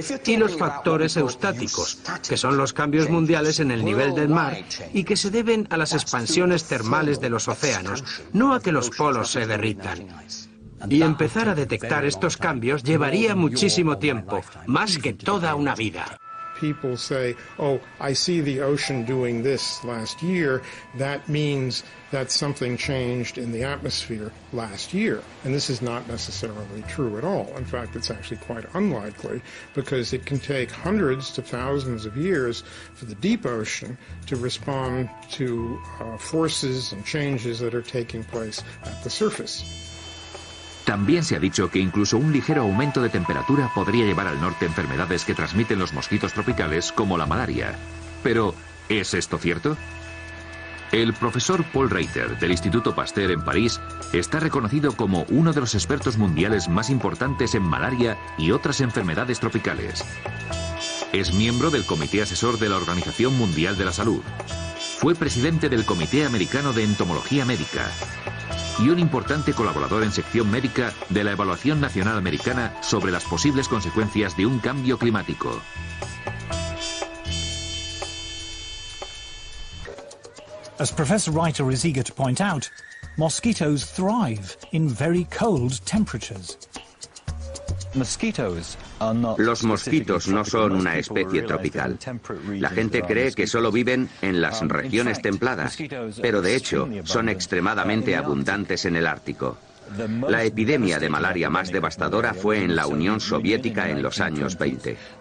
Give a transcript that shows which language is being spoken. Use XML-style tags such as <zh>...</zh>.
<es>Y los factores eustáticos, que son los cambios mundiales en el nivel del mar y que se deben a las expansiones termales de los océanos, no a que los polos se derritan. Y empezar a detectar estos cambios llevaría muchísimo tiempo, más que toda una vida.</es> <en>People say, oh, I see the ocean doing this last year. That means that something changed in the atmosphere last year. And this is not necessarily true at all. In fact, it's actually quite unlikely because it can take hundreds to thousands of years for the deep ocean to respond to forces and changes that are taking place at the surface.</en> <es>También se ha dicho que incluso un ligero aumento de temperatura podría llevar al norte enfermedades que transmiten los mosquitos tropicales, como la malaria. Pero, ¿es esto cierto? El profesor Paul Reiter, del Instituto Pasteur en París, está reconocido como uno de los expertos mundiales más importantes en malaria y otras enfermedades tropicales. Es miembro del Comité Asesor de la Organización Mundial de la Salud. Fue presidente del Comité Americano de Entomología Médica y un importante colaborador en sección médica de la Evaluación Nacional Americana sobre las posibles consecuencias de un cambio climático.</es> <en>As Professor Reiter is eager to point out, mosquitoes thrive in very cold temperatures.</en> <es>Los mosquitos no son una especie tropical. La gente cree que solo viven en las regiones templadas, pero de hecho son extremadamente abundantes en el Ártico. La epidemia de malaria más devastadora fue en la Unión Soviética en los años 20.</es>